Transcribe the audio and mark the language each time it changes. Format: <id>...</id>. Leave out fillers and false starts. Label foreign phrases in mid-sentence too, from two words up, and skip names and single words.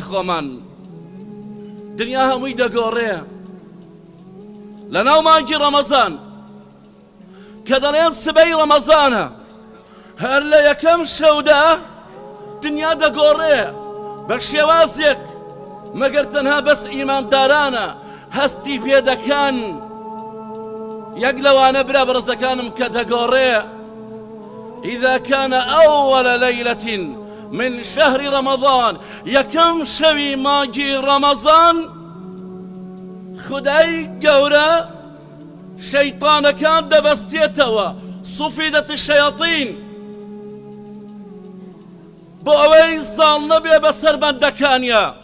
<ckb>خۆمان دنیا هەمووی دەگۆڕێ لە ناو مانگی ڕەمەزان کە دەڵێن سبەی ڕەمەزانە هەر لە یەکەم شەودا دنیا دەگۆڕێ بە شێوازێک مەگەر تەنها بەس ئیماندارانە هەستی پێ دەکەن یەک لەوانە برا بەڕێزەکانم کە دەگۆڕێ</ckb> <ar>إذا كان أول ليلة من شهر رمضان</ar> <ckb>یەکەم شەوی مانگی ڕەمەزان خودای گەورە شەیطانەکان دەبەستێتەوە</ckb> <ar>صفیدەت الشەیاطین</ar> <ckb>بۆ ئەوەی زاڵ نەبێ بەسەر بەندەکانیە</ckb>